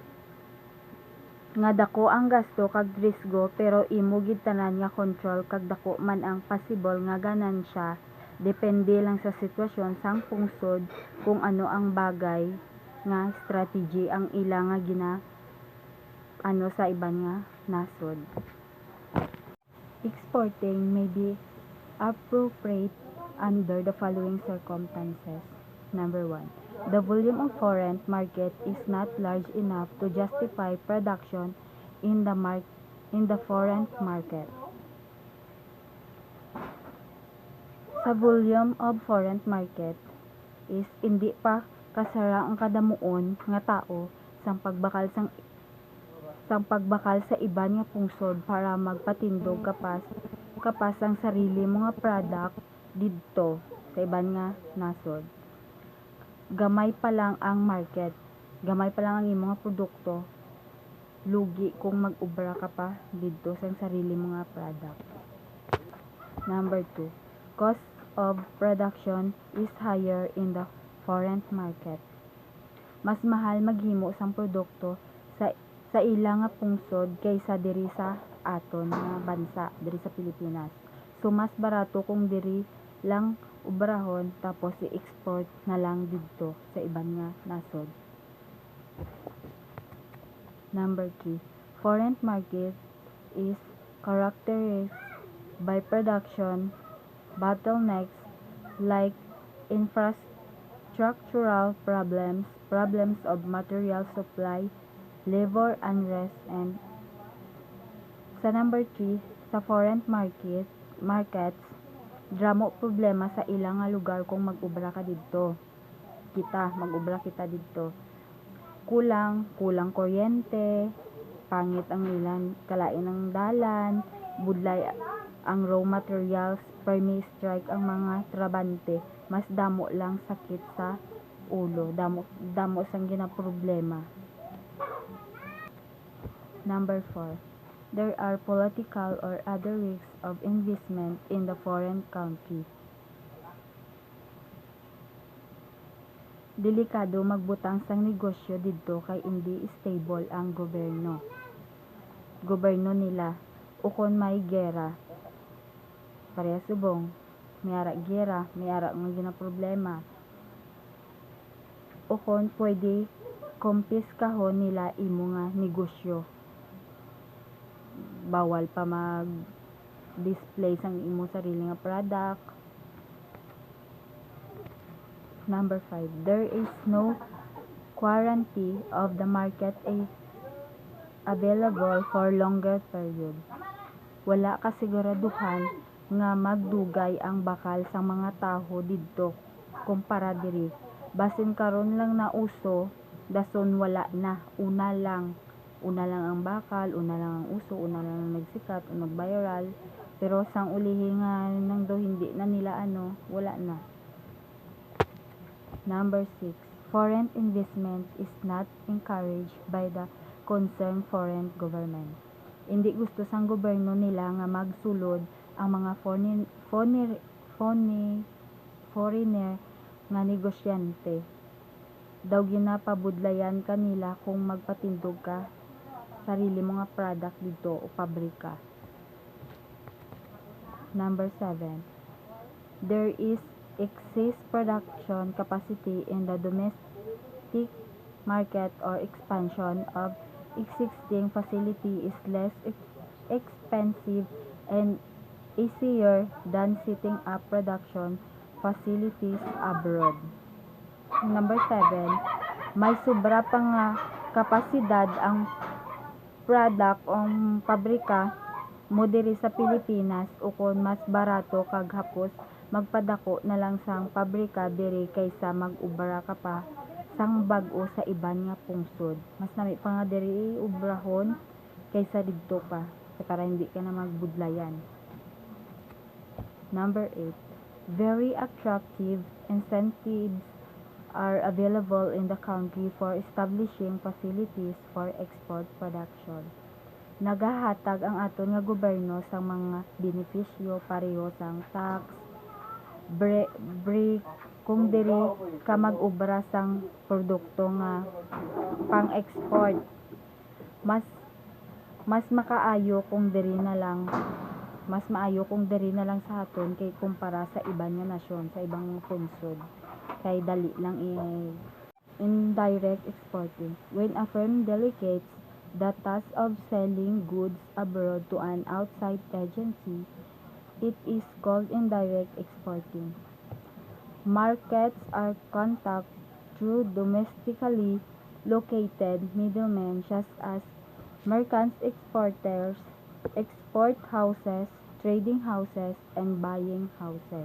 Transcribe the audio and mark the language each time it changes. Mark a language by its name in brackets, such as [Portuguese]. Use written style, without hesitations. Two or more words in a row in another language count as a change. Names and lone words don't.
[Hiligaynon] Nga dako ang gasto kag risgo pero imo gid tanan nga control kag dako man ang possible nga ganansya, depende lang sa sitwasyon sang pungsod kung ano ang bagay nga strategy ang ila nga sa iban nga nasod. [English] Exporting may be appropriate under the following circumstances. Number 1. The volume of foreign market is not large enough to justify production in the foreign market. [Hiligaynon] Sa [English] volume of foreign market is [Hiligaynon] hindi pa kasara ang kadamuon nga tao sang pagbakal sa iban nga pungsod para magpatindog kapas ang sarili mo nga product didto sa iban nga nasod. Gamay pa lang ang market, gamay pa lang ang imong nga produkto, lugi kung mag-ubra ka pa didto sa sarili mo nga product. [English] Number 2. Cost of production is higher in the foreign market. [Hiligaynon] Mas mahal maghimo sang produkto sa ilang nga pungsod kaysa diri sa aton nga bansa, diri sa Pilipinas. So mas barato kung diri lang ubrahon tapos i-export na lang didto sa iban nga nasod. [English] Number 3. Foreign market is characterized by production bottlenecks like infrastructural problems, problems of material supply, labor unrest, and [Hiligaynon] sa number 3, sa foreign markets, dramo problema sa ilang nga lugar kung mag-ubra didto. Mag-ubra kita didto. Kulang kuryente, pangit ang ilang kalain ng dalan, budlay ang [English] raw materials, [Hiligaynon] permi strike ang mga trabante, mas damo lang sakit sa ulo, damo sang ginaproblema. [English] Number 4. There are political or other risks of investment in the foreign country. [Hiligaynon] Delikado magbutang sang negosyo didto kay hindi stable ang gobyerno nila ukon may gera. Parehas subong, may ara gera, may ara nga ginaproblema. Ukon pwede kumpiskahon nila imo nga negosyo. Bawal pa mag-display sang imo sarili nga product. [English] Number 5. There is no guarantee of the market available for longer period. [Hiligaynon] Wala kasiguraduhan nga magdugay ang bakal sa mga taho didto kumpara diri. Basin karon lang na uso, dason wala na. Una lang ang bakal, una lang ang uso, una lang ang nagsikat, o nag-viral. Pero sang ulihi nga nang do hindi na nila wala na. [English] Number 6. Foreign investment is not encouraged by the concerned foreign government. [Hiligaynon] Hindi gusto sang gobyerno nila nga magsulod ang mga foreigner nga negosyante. Daw ginapabudlayan kanila kung magpatindog ka sarili mo nga product dito o pabrika. [English] Number 7. There is excess production capacity in the domestic market or expansion of existing facility is less expensive and easier than setting up production facilities abroad. Number 7. [Hiligaynon] May sobra pa nga kapasidad ang product o pabrika mo diri sa Pilipinas ukon mas barato kag hapos magpadako na lang sang pabrika diri kaysa mag-ubra ka pa sang bag-o sa iban nga pungsod. Mas nami pa nga diri ubrahon kaysa didto pa para hindi ka na magbudlayan. [English] Number 8. Very attractive incentives are available in the country for establishing facilities for export production. [Hiligaynon] Nagahatag ang aton nga gobyerno sa mga benepisyo pareho sang tax, break kung diri ka mag-ubra sang produkto nga pang-export. Mas maayo kung diri na lang sa aton kay kumpara sa iban nga nasyon, sa ibang punsod. Kay dali lang [English] indirect exporting. When a firm delegates the task of selling goods abroad to an outside agency, it is called indirect exporting. Markets are contacted through domestically located middlemen such as merchants, exporters, export houses, trading houses, and buying houses.